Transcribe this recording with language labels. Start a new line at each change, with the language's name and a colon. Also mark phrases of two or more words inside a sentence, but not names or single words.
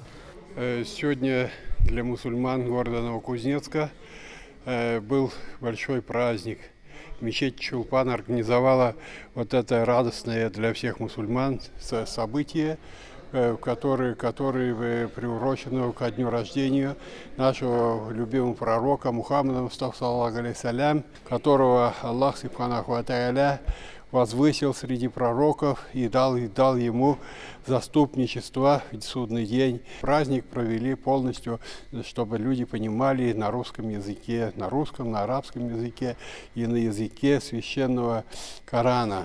Russian: Сегодня для мусульман города Новокузнецка был большой праздник. Мечеть Чулпан организовала вот это радостное для всех мусульман событие, который приурочено ко дню рождения нашего любимого пророка Мухаммада Мустафа,
Arabic: صلى الله عليه وسلم,
Russian: которого
Arabic: الله سبحانه وتعالى
Russian: возвысил среди пророков и дал ему заступничество в судный день. Праздник провели полностью, чтобы люди понимали на русском языке, на русском, на арабском языке и на языке священного Корана.